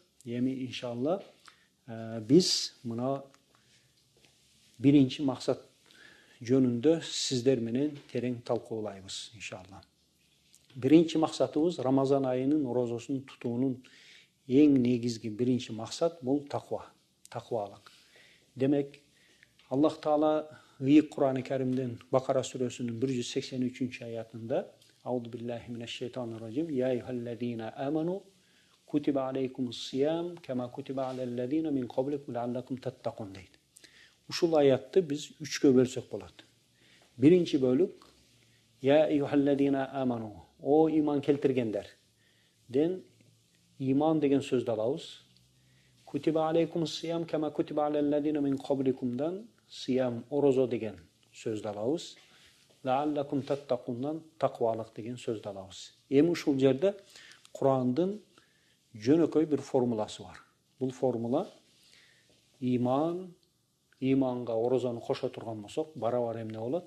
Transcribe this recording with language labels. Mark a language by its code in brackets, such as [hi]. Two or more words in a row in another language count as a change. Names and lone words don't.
[ky] Эми иншалла биз мына биринчи максат жөнүндө сиздер менен терең талкуулайбыз иншалла. Биринчи максатыбыз Рамазан айынын орозосун тутуунун эң негизги биринчи максат бул таквалык. Демек, Аллах Таала ыйык Кур'ан-ы Каримден Бакара сүрөсүнүн 183 аятында [ar] أعوذ بالله من الشيطان الرجيم. يا أيها الذين آمنوا كتب عليكم الصيام كما كتب على الذين من قبلكم لعلكم تتقون дейт. [ky] Ушул аятты биз 3кө бөлсөк болот. Биринчи бөлүк [ar] يا أيها الذين آمنوا, [ky] о иман келтиргендер. Ден иман деген сөздү алабыз. [ar] كتب عليكم الصيام كما كتب على الذين من قبلكم [ky] сиям орозо деген сөздү алабыз. [ar] لعلكم تتقون [ky] таквалык деген сөздү алабыз. Эми ушул жерде Кур'андын жөнөкөй бир формуласы бар. Бул формула иманга орозону кошо турган болсок, барабар эмне болот?